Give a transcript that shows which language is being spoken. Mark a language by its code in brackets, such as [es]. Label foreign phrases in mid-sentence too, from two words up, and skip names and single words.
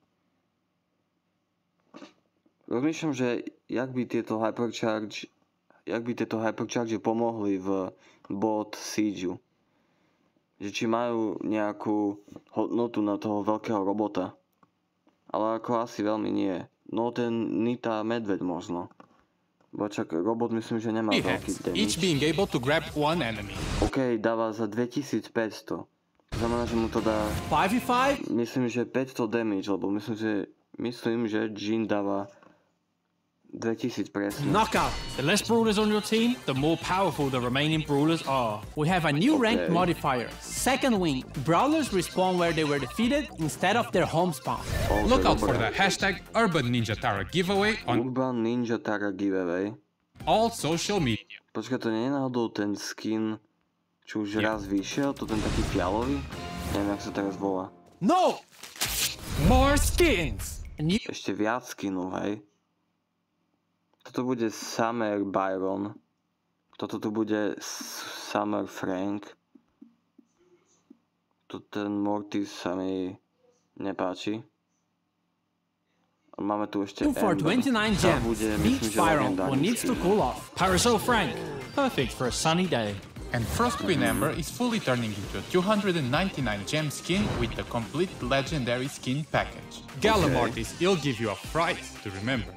[sk] Rozmýšľam, že jak by tieto Hypercharge pomohli v bot Siege. Že či majú nejakú hodnotu na toho veľkého robota. Ale ako asi veľmi nie. No ten Nita medveď možno. Bo čak robot myslím, že nemá veľký damage. [en] Each being able to grab one enemy. [sk] OK, dáva za 2500. To znamená, že mu to dá... 5v5? Myslím, že 500 damage, lebo myslím, že Jean dáva 2000 presne. [en] Knockout! The less brawlers on your team, the more powerful the remaining brawlers are. We have a new rank modifier, Second Wing. Brawlers respawn where they were defeated instead of their home spawn. Look out for the hashtag Urban Ninja Tara giveaway on Urban Ninja Tara giveaway. All social media. [sk] Počkaj, to nie je náhodou ten skin, čo už raz vyšiel, to ten taký fialový? Neviem, jak sa teraz volá. [en] No! More skins! [sk] Ešte viac skinov, hej? Toto bude Summer Byron. Toto tu bude Summer Frank. Tu ten Mortis sa mi nepáči. Máme tu ešte [en] 2 for 29 gems. Beat Byron, who needs to cool off. Parasol Frank, perfect for a sunny day. And Frost Queen Ember is fully turning into a 299 gem skin with the complete legendary skin package. Galamortis, it'll give you a fright to remember.